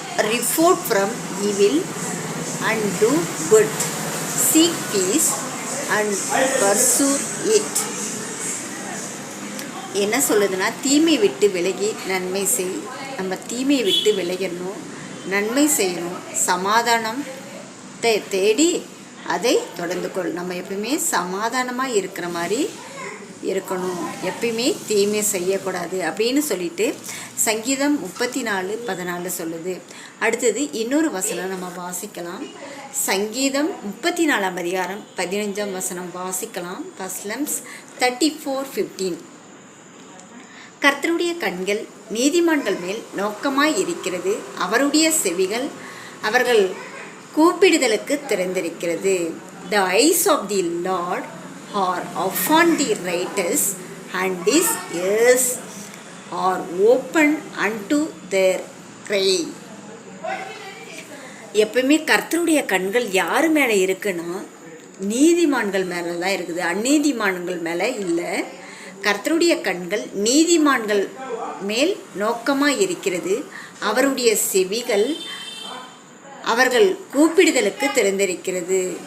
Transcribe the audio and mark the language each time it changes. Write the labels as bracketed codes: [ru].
[en] Refrain from evil and do good, seek peace and pursue it. [ta] என்ன சொல்லுதுன்னா, தீமை விட்டு விலகி நன்மை செய். நம்ம தீமையை விட்டு விலகணும், நன்மை செய்யணும், சமாதானத்தை தேடி அதை தொடர்ந்து கொள். நம்ம எப்பயுமே சமாதானமாக இருக்கிற மாதிரி இருக்கணும், எப்பயுமே தீமை செய்யக்கூடாது அப்படின்னு சொல்லிட்டு சங்கீதம் 34:14 சொல்லுது. அடுத்தது இன்னொரு வசனம் நம்ம வாசிக்கலாம். சங்கீதம் 34 அதிகாரம் 15 வசனம் வாசிக்கலாம். First lumps 34:15. கர்த்தருடைய கண்கள் நீதிமான்கள் மேல் நோக்கமாய் இருக்கிறது, அவருடைய செவிகள் அவர்கள் கூப்பிடுதலுக்கு திறந்திருக்கிறது. [en] The eyes of the Lord are upon the righteous, and his ears are open unto their cry. [ta] எப்பவுமே கர்த்தருடைய கண்கள் யார் மேலே இருக்குன்னா, நீதிமான்கள் மேலே தான் இருக்குது, அந்நீதிமான்கள் மேலே இல்லை. கர்த்தருடைய கண்கள் நீதிமான்கள் மேல் நோக்கமாக இருக்கிறது, அவருடைய செவிகள் அவர்கள் கூப்பிடுதலுக்கு திறந்திருக்கிறது.